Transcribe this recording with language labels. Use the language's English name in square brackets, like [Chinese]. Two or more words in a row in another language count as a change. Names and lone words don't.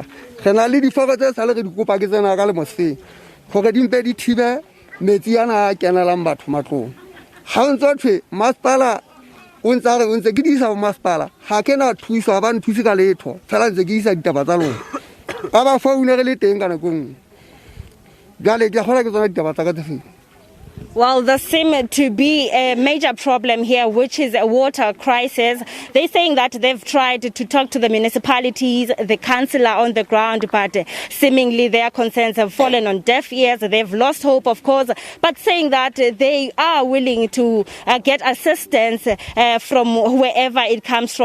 [Southern Sotho] Re na le diforo tse sa le re di kopa ke tsena ka le moseng gore di mpe di thibe metsi ana a kenelang batho matlong. Ha o ntse thwe masepala o ntse ke di isa ho masepala ha ke na thuso ha ba nthusi ka letho fela ntse ke isa ditaba tsa lona ba ba foune re le teng ka nako nngwe. Jwale ke kgona ke tsona ditaba tsa ka tse feng. [English] Well, there seems to be a major problem here, which is a water crisis. They're saying that they've tried to talk to the municipalities, the councillor on the ground, but seemingly their concerns have fallen on deaf ears. They've lost hope, of course, but saying that they are willing to get assistance from wherever it comes from.